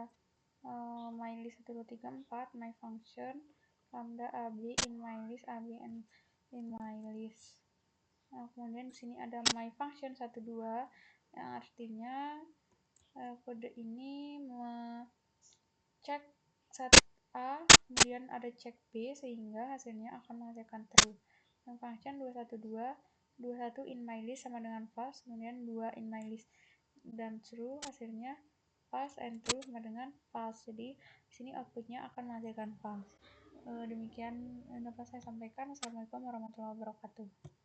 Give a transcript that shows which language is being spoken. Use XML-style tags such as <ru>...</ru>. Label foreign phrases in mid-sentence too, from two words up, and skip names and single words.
<en>mylist 1 2 3 4 my function lambda AB in mylist AB and in mylist.</en> <id>Nah, kemudian di sini ada</id> <en>my function</en> <id>1 2 yang artinya kode ini cek set A, kemudian ada cek B sehingga hasilnya akan menghasilkan true. Dan</id> <en>function 212 21 in mylist</en> <id>sama dengan false, kemudian 2</id> <en>in mylist</en> <id>dan true, hasilnya</id> <en>false and true</en> <id>sama dengan false. Jadi di sini outputnya akan menghasilkan false. Demikian dapat saya sampaikan.</id> <ar>Assalamualaikum warahmatullahi wabarakatuh.</ar>